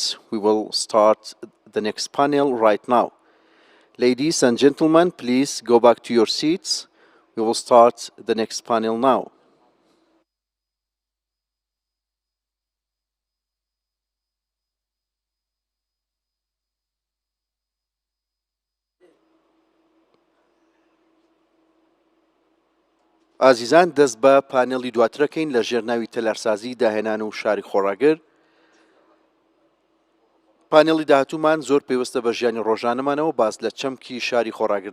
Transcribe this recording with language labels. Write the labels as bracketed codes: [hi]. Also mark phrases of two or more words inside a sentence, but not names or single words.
[en] We will start the next panel right now. Ladies and gentlemen, please go back to your seats. We will start the next panel now. [ckb] ئازیزان دەست بە پانێڵی دواترەکەین لە ژێرناوی تەلارسازی داهێنان و شاری خۆڕاگەر پانێڵی داهاتوومان زۆر پێوەستە بە ژیانی ڕۆژانەمانەوە باز لە چەمکی شاری خۆڕاگر